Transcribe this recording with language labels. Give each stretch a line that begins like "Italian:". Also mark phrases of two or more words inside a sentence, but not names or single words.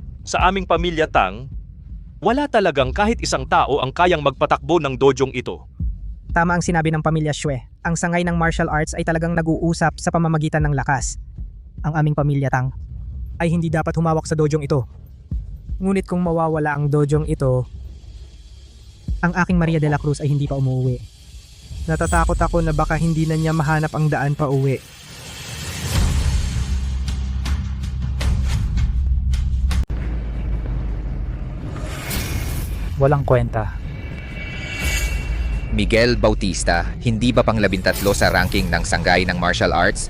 Filipino: Sa aming pamilya Tang, wala talagang kahit isang tao ang kayang magpatakbo ng dojong ito. Tama ang sinabi ng pamilya Shue. Ang sangay ng martial arts ay talagang nag-uusap sa pamamagitan ng lakas. Ang aming pamilya Tang ay hindi dapat humawak sa dojong ito. Ngunit kung mawawala ang dojong ito, ang aking Maria de la Cruz ay hindi pa umuwi. Natatakot ako na baka hindi na niya mahanap ang daan pa uwi. Walang kwenta. Miguel Bautista, hindi ba pang 13 sa ranking ng sanggay ng martial arts?